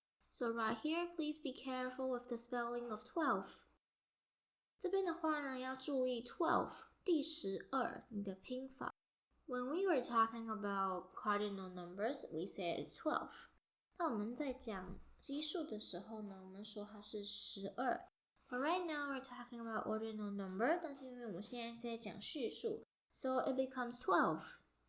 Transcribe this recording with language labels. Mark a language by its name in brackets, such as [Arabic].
[English] So right here, please be careful with the spelling of 12. [Chinese] 这边的话呢，要注意 12 第12你的拼法。 [English] When we were talking about cardinal numbers, we said it's 12. [Chinese] 那我们在讲奇数的时候呢，我们说它是12。 [English] But right now we're talking about ordinal number, [Chinese] 但是因为我们现在是在讲序数 [English] so it becomes 12.